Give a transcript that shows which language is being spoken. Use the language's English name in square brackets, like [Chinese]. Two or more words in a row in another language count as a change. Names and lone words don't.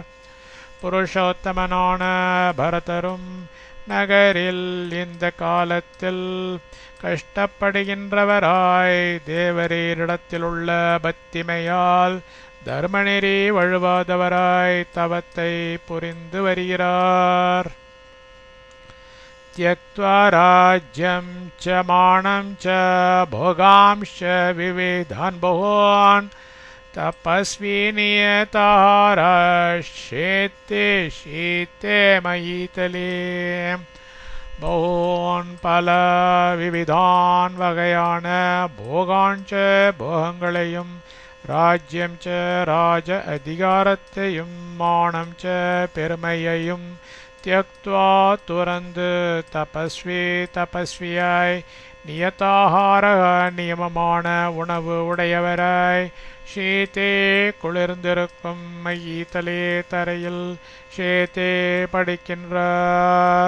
[Tamil] புருஷோத்தமனான பரதரும் நகரில் இந்த காலத்தில் கஷ்டப்படுகின்றவராய் தேவரீரிடத்திலுள்ள பக்திமையால் தர்மநெறி வழுவாதவராய் தவத்தை புரிந்து வருகிறார். [Sanskrit] त्यक्त्वा राज्यं च मानं च भोगांश्च विविधान् बहून् तपस्वी नियताहारः शेते शीते मयीतले. [Tamil] பகவான் பல விவிதான் வகையான போகாஞ்ச போகங்களையும் [Sanskrit] राज्यं च [Tamil] ராஜ அதிகாரத்தையும் [Sanskrit] मानं च [Tamil] பெருமையையும் त्यक्त्वा துறந்து தபஸ்வி தபஸ்வியாய் நியதாகார நியமமான உணவு உடையவராய் ஷீதே குளிர்ந்திருக்கும் மயீதலே தரையில் ஷேதே படிக்கின்றார்.